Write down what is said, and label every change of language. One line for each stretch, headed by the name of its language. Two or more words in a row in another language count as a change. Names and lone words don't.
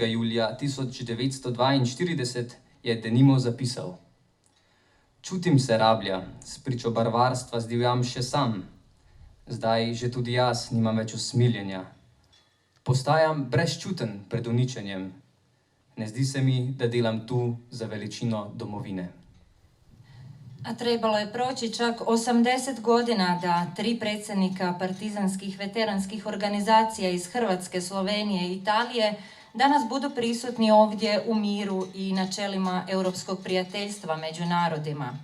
Slovenian: julija 1942 je denimo zapisal: Čutim se rablja, spričo barvarstva zdivjam še sam. Zdaj že tudi jaz nimam več usmiljenja. Postajam brezčuten pred uničenjem. Ne zdi se mi, da delam tu za veličino domovine.
Croatian: A trebalo je proći čak 80 godina da 3 predsjednika partizanskih veteranskih organizacija iz Hrvatske, Slovenije i Italije danas budu prisutni ovdje u miru i načelima europskog prijateljstva među narodima.